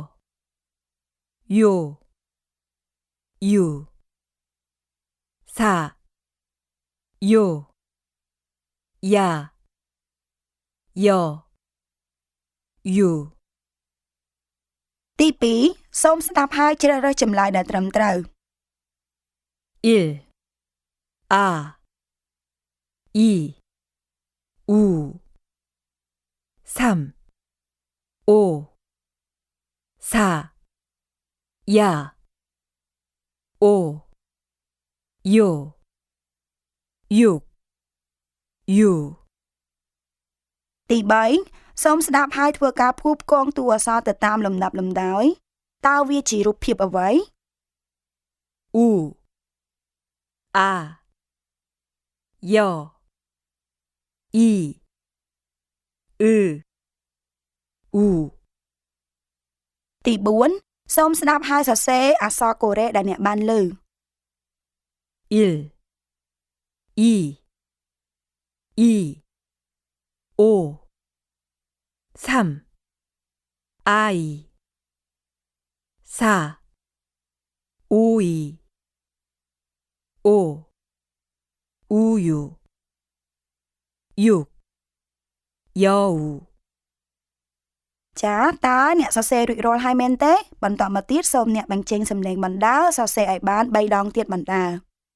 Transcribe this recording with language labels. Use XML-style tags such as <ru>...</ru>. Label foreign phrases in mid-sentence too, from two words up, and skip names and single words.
<ko>요, 유, 4, 요, 야, 여, 유,</ko> <km>ទី2សូមស្ដាប់ហើយជ្រើសរើសចម្លើយដែលត្រឹមត្រូវ</km> <ko>1, 아, 2, 우, 3, 오, 4, 야, 오, 요, 6, 유,</ko> <km>ទី3សូមស្ដាប់ហើយធ្វើការផ្គូផ្គងតួអក្សរទៅតាមលំដាប់លំដោយតើវាជារូបភាពអ្វី</km> <ko>우, 아, 여, 이, 으, 우,</ko> <km>ទី4សូមស្ដាប់ហើយសរសេរអក្សរកូរ៉េដែលអ្នកបានលើ</km> <ko>1, 2, 2, 5, 3, 아이, 4, 5이, 5, 우유, 6, 여우.</ko> <km>ចាតើអ្នកសរសេររួចរាល់ហើយមែនទេបន្តមកទៀតសូមអ្នកបញ្ចេញសំឡេងបណ្ដាសរសេរឲ្យបាន3ដងទៀតបណ្ដា</km>